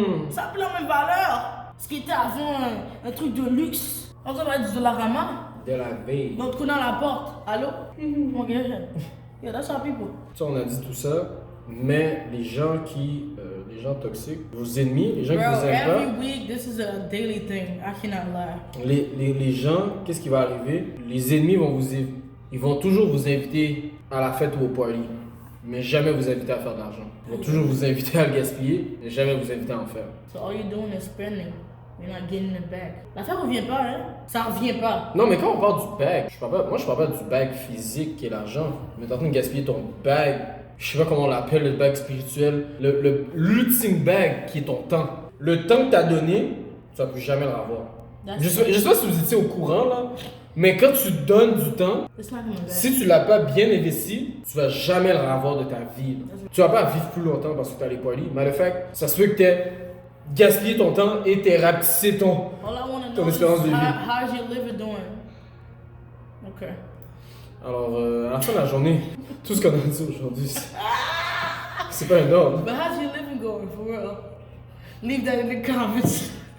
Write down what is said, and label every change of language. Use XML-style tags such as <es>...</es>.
<fr>Ça n'a plus la même valeur. Ce qui était avant un truc de luxe. On va dire de la rama. De la veille. L'autre coup dans la porte. Allô? Mon gars,</fr> <en>yeah, that's how people.</en> <fr>Ça, on a dit tout ça, mais les gens toxiques, vos ennemis, les gens qui vous aiment pas.</fr> <en>Every week, this is a daily thing. I cannot lie.</en> <fr>Les gens, qu'est-ce qui va arriver? Les ennemis ils vont toujours vous inviter à la fête ou au party, mais jamais vous inviter à faire de l'argent. Ils vont toujours vous inviter à le gaspiller, mais jamais vous inviter à en faire.</fr> <en>So all you're doing is spending. You're not getting it back.</en> <fr>L'affaire revient pas, hein? Ça revient pas. Non, mais quand on parle du bag, je parle pas du bag physique qui est l'argent. Mais t'es en train de gaspiller ton bag. Je sais pas comment on l'appelle, le bag spirituel. L'ultime bag qui est ton temps. Le temps que t'as donné, tu vas plus jamais le revoir. Je sais pas si vous étiez au courant là, mais quand tu donnes du temps, si tu l'as pas bien investi, tu vas jamais le revoir de ta vie. Tu vas pas vivre plus longtemps parce que t'as les polis. Mais le fait, ça se peut que t'aies gaspillé ton temps et t'aies rapetissé ton espérance de vie.</fr> <en>How's your liver doing? Ok.</en> <fr>Alors, à la fin de la journée, tout ce qu'on a dit aujourd'hui, c'est pas un ordre.</fr> <en>But how's your living going, for real? Leave that in the comments.</en>